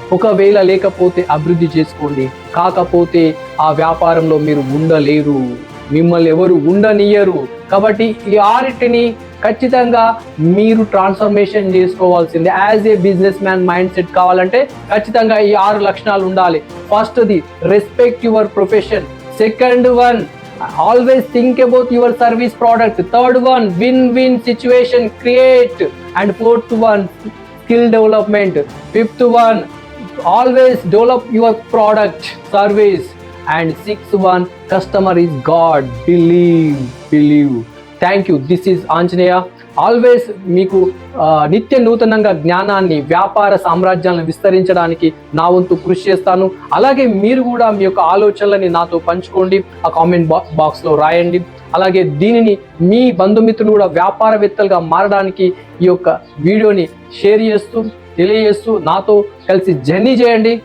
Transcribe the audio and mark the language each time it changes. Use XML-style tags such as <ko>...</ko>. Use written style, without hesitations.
<te>ఒకవేళ లేకపోతే అభివృద్ధి చేసుకోండి, కాకపోతే ఆ వ్యాపారంలో మీరు ఉండలేరు, మిమ్మల్ని ఎవరు ఉండనియరు. కాబట్టి ఈ 6టిని ఖచ్చితంగా మీరు ట్రాన్స్ఫర్మేషన్ చేసుకోవాల్సిందే.</te> <en>as a businessman mindset</en> <te>కావాలంటే ఖచ్చితంగా ఈ 6 లక్షణాలు ఉండాలి.</te> <en>ఫస్ట్ది respect your profession. Second one always think about your service product. Third one win-win situation create. And fourth one skill development. Fifth one always develop your product service. And sixth one customer is God. Believe. Thank you. This is Anjaneya.</en> <te>Always మీకు నిత్య నూతనంగా జ్ఞానాన్ని, వ్యాపార సామ్రాజ్యాలను విస్తరించడానికి నా వంతు కృషి చేస్తాను. అలాగే మీరు కూడా మీ యొక్క ఆలోచనలని నాతో పంచుకోండి, ఆ కామెంట్ బాక్స్లో రాయండి. అలాగే దీనిని మీ బంధుమిత్రులు కూడా వ్యాపారవేత్తలుగా మారడానికి ఈ యొక్క వీడియోని షేర్ చేస్తూ తెలియజేస్తూ నాతో కలిసి జర్నీ చేయండి.</te>